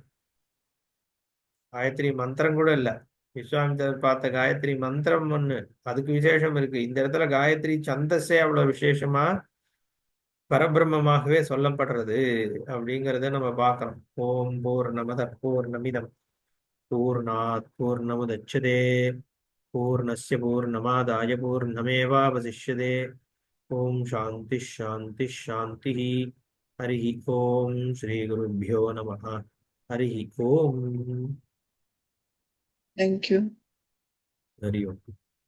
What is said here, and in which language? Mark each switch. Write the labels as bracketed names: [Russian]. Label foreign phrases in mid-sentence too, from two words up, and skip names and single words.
[Tamil] காயத்ரி மந்திரம் கூட இல்ல. விஸ்வாமித்திரர் பார்த்த காயத்ரி மந்திரம் ஒண்ணு, அதுக்கு விசேஷம் இருக்கு. இந்த இடத்துல காயத்ரி சந்தஸே அவ்வளவு விசேஷமா பரபிரம்மமாகவே சொல்லப்படுறது அப்படிங்கிறத நம்ம பார்க்கணும். [Sanskrit] ओम् पूर्णमदः पूर्णमिदं पूर्णात् पूर्णमुदच्यते पूर्णस्य पूर्णमादाय पूर्णमेवावशिष्यते. ओम् शान्तिः शान्तिः शान्तिः. हरि ओम् श्री गुरुभ्यो नमः. हरि ओम्. [English] Thank you. [Sanskrit] हरि ओम्.